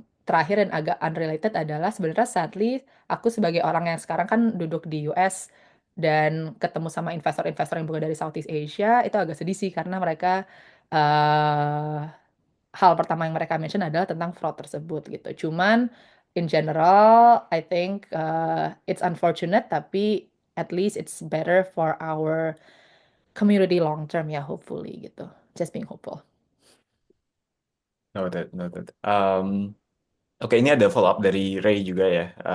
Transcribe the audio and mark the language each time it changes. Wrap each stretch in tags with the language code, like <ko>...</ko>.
<id>terakhir dan agak unrelated adalah sebenarnya sadly aku sebagai orang yang sekarang kan duduk di US dan ketemu sama investor-investor yang bukan dari Southeast Asia itu agak sedih sih karena mereka eh hal pertama yang mereka mention adalah tentang fraud tersebut gitu.</id> <en>Cuman in general I think it's unfortunate tapi at least it's better for our community long term ya hopefully gitu. Just being hopeful. Noted, noted.</en> <id>Oke, ini ada follow up dari Ray juga ya.</id>